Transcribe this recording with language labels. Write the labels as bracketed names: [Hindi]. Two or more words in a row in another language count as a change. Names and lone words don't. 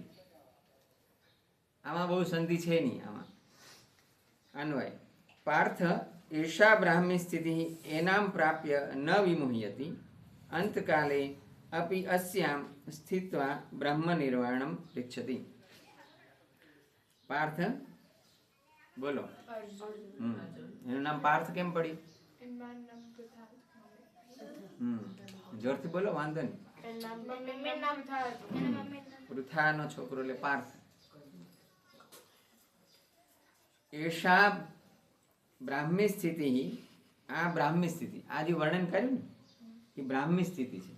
[Gujarati] આમા બહુ સંધિ છે નહીં। [Sanskrit] आमा अन्वय पार्थ एषा ब्राह्मी स्थितिः एनां प्राप्य न विमुह्यति अंतकाले अपि अस्यां स्थित्वा ब्रह्मनिर्वाणम ऋच्छति। [Gujarati] पार्थ बोलो। એનું નામ પાર્થ કેમ પડી? જોરથી બોલો, વાંધો નહીં। પૃથાનો છોકરો એટલે પાર્થ। [Sanskrit] एषा ब्राह्मी स्थिति, आ ब्राह्मी स्थिति, [Gujarati] આ જે વર્ણન કર્યું ને એ બ્રાહ્મી સ્થિતિ છે।